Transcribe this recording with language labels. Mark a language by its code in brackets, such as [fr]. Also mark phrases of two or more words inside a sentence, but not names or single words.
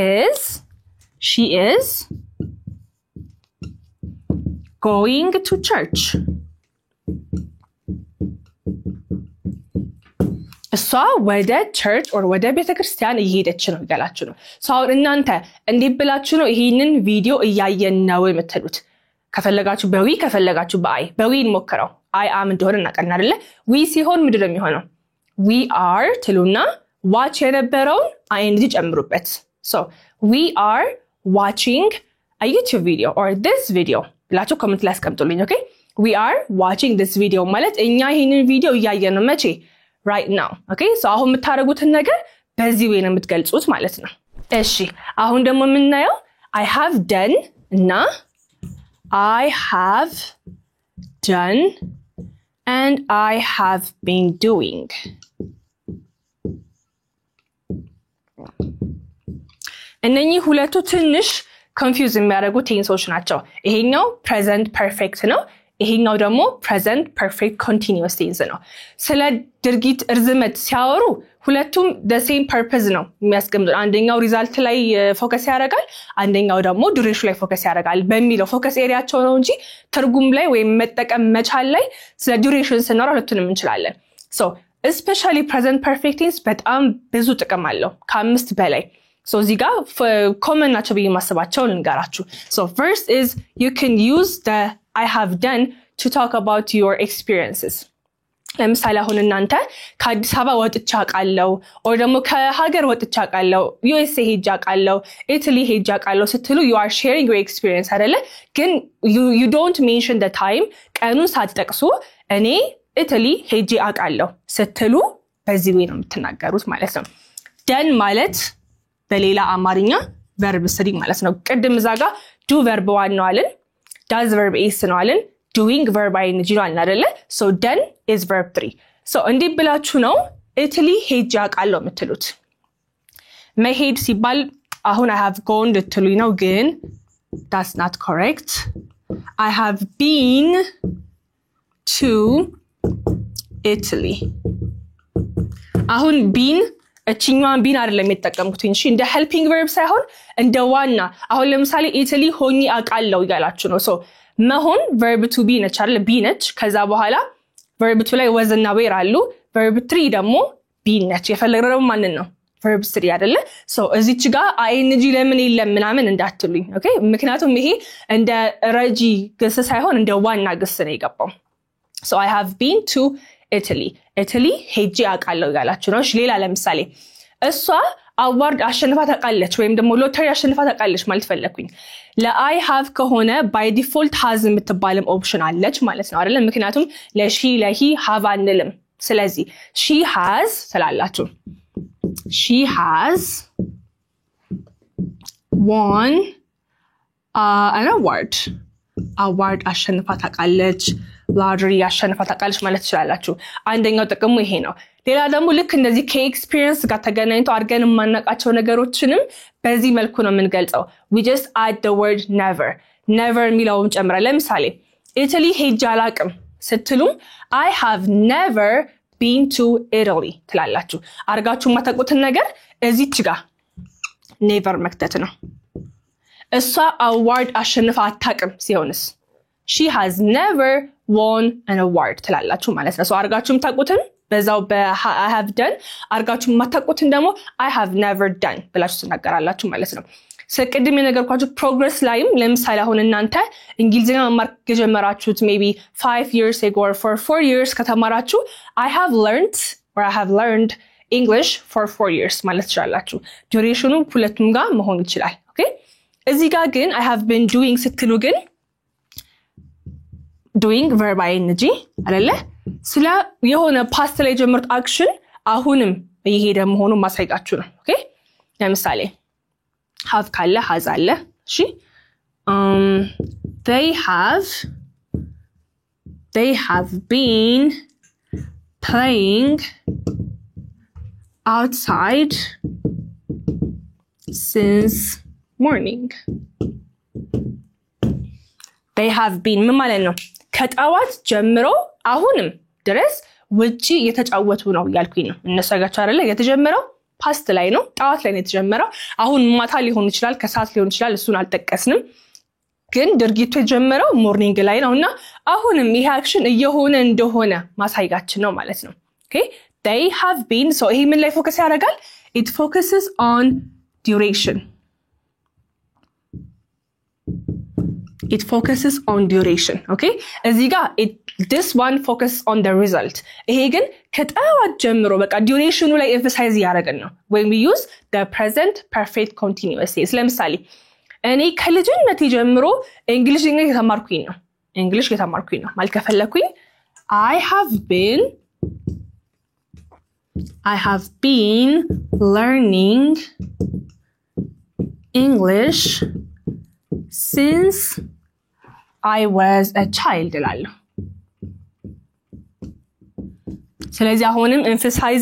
[en] is going to church [am] እሷ ወደ [en] church or [am] ወደ ቤተክርስቲያን እየሄደች ነው ይላችሁ ነው ሶ እናንተ እንዴት ብላችሁ ነው ይሄንን ቪዲዮ እያየን ነው የምትሉት ከፈለጋችሁ በዊ ከፈለጋችሁ በአይ እንሞክረው [en] I am [am] እንደሆነ እናቀና አይደለ we ሲሆን ምንድነው የሚሆነው [en] we are [am] ትሉና watch የነበረውን ing [en] ጨምሩበት so we are watching a YouTube video or this video [am] ብላችሁ ኮሜንት ላይ አስቀምጡልኝ [en] okay we are watching this video [am] ማለት እኛ ይሄንን ቪዲዮ እያየን ነው መቼ [en] right now okay so [am] አሁን የምታረጉትን ነገር በዚህ ወይ ነው የምትገልጹት ማለት ነው እሺ አሁን ደግሞ የምናየው [en] I have done እና I have done and I have been doing [am] እነኚህ ሁለቱ ትንሽ confuse የሚያደርጉ ቴንሶች ናቸው ይሄኛው [en] present perfect [am] ነው ይሄኛው ደግሞ [en] present perfect continuous tense [am] ነው ስለ ድርጊት እርዝመት ሲያወሩ ሁለቱም [en] the same purpose [am] ነው የሚያስቀምጡት አንደኛው ሪዛልት ላይ ፎከስ ያደርጋል አንደኛው ደግሞ ዱሬሽን ላይ ፎከስ ያደርጋል በሚለው ፎከስ ኤሪያቸው ነው እንጂ ትርጉም ላይ ወይ መጠቀም መቻል ላይ ስለ ዱሬሽን ስናወራ ሁለቱንም እንችላለን [en] so especially present perfect tense [am] በጣም ብዙ ጥቅም አለው ከአምስት በላይ so እዚህ ጋር common ናቸው ብዬ ማስባቸው ልንገራችሁ [en] so first is you can use the I have done to talk about your experiences [am] ለምሳሌ አሁን እናንተ ከአዲስ አበባ ወጥቻ ቃለው or ደግሞ ከሀገር ወጥቻ ቃለው USA ሄጃ ቃለው Italy ሄጃ ቃለው ስትሉ [en] you are sharing your experience [am] አይደለ ግን [en] you don't mention the time [am] ቀኑን ሳትጠቅሱ እኔ Italy ሄጄ አቃለው ስትሉ በዚህ ወይ ነው የምትናገሩት ማለት ነው done ማለት በሌላ አማርኛ [en] verb 3 [am] ማለት ነው ቀደም ዛጋ [en] do verb 1 [am] ነው አለን [en] does verb is [am] ነው አለን [en] doing verb ing [am] ነው አለን አይደለ [en] so done is verb 3 so [am] እንዴ ብላችሁ ነው Italy ሄጄ አቃለው የምትሉት መሄድ ሲባል አሁን [en] I have gone [am] ልትሉኝ ነው ግን [en] that's not correct I have been to [am] Italy አሁን been እቺኛዋን been አይደለም የተጠቀምኩት እንጂ እንደ [en] helping verb [am] ሳይሆን እንደ ዋና አሁን ለምሳሌ Italy ሆኜ አቃለው ይላችሁ ነው so መሆን verb to be ነች አይደል be ነች ከዛ በኋላ [en] verb 2 [am] ላይ was እና were አሉ [en] verb 3 [am] ደግሞ be ነች የፈለግነው ማን ነው verb 3 አይደለ so እዚች ጋር ing ለምን የለም ምናምን እንዳትሉኝ okay ምክንያቱም ይሄ እንደ ረጂ ግስ ሳይሆን እንደ ዋና ግስ ነው የገባው [en] so I have been to Italy [am] ሄጄ አቃለው ይላችሁ ነው እሺ ሌላ ለምሳሌ እሷ አዋርድ አሸንፋ ታቃለች ወይም ደግሞ ሎተሪ አሸንፋ ታቃለች ማለት ፈለኩኝ ለአይ have ከሆነ [en] by default has [am] የምትባልም ኦፕሽን አለች ማለት ነው አይደል ምክንያቱም ለሺ ለሂ have አንልም ስለዚህ [en] she has [am] ስላላችሁ [en] she has won an award [am] አሸንፋ ታቃለች lottery አሸንፋ ታቃለች ማለት ይችላልላችሁ አንደኛው ጥቅሙ ይሄ ነው ሌላ ደግሞ ልክ እንደዚህ ከኤክስፒሪየንስ ጋር ተገናኝቶ አድርገን ማናቃቸው ነገሮችንም በዚህ መልኩ ነው የምንገልጸው [en] we just add the word never [am] የሚለውን ጨምረን ለምሳሌ Italy ሄጄ አላቅም ስትሉ [en] I have never been to Italy [am] ትላላችሁ አርጋችሁ ማታውቁትን ነገር እዚች ጋር never መክተት ነው እሷ award አሸንፋ አታቅም ሲሆንስ [en] she has never won an [am] award ትላላችሁ ማለት ነው so አርጋችሁም ታውቁትን በዛው [en] I have done [am] አርጋችሁም ማታውቁትን ደግሞ [en] I have never done [am] ብላችሁ ትናገራላችሁ ማለት ነው ስለቀድም የነገርኳችሁ progress ላይም ለምሳሌ አሁን እናንተ እንግሊዝኛ መማር ከጀመራችሁት [en] maybe 5 years ago or for 4 years [am] ከተማራችሁ [en] I have learned English for 4 years [am] ማለት ይችላልላችሁ ዱሬሽኑ ሁለቱም ጋር መሆን ይችላል ኦኬ እዚህ ጋር ግን [en] I have been doing [am] ስትሉ ግን [en] doing verb ing [am] አይደለ ስለ የሆነ past ላይ ጀመርት action አሁንም እየሄደ መሆኑን ማሳይቃችሁ ነው ኦኬ ለምሳሌ have ካለ has አለ እሺ [en] they have been playing outside since morning they have been [am] ምን ማለት ነው ከጣዋት ጀምሮ አሁንም ድረስ ውጪ የተጫወቱ ነው ያልኩኝ ነው እነሱ ጋር አይደለ የተጀመረው ፓስት ላይ ነው ጣዋት ላይ ነው የተጀመረው አሁን ማታ ሊሆን ይችላል ከሰዓት ሊሆን ይችላል እሱን አልጠቀስንም ግን ድርጊቱ የጀመረው ሞርኒንግ ላይ ነውና አሁንም ይሄ አክሽን እየሆነ እንደሆነ ማሳይጋችን ነው ማለት ነው ኦኬ [en] they have been so [am] ይሄ ምን ላይ ፎከስ ያደርጋል [en] it focuses on duration [am] okay እዚህ ጋር [en] this one focus on the result [am] ይሄ ግን ከጣዋት ጀምሮ በቃ ዱሬሽኑ ላይ emphasize ያደርገን ነው [en] when we use the present perfect continuous tense [am] ለምሳሌ እኔ ከልጅነቴ ጀምሮ እንግሊዝኛ የተማርኩኝ ነው ማለት ከፈለኩኝ I [en] have been learning English since I was a child [am] ላለው ስለዚህ አሁንም [en] emphasize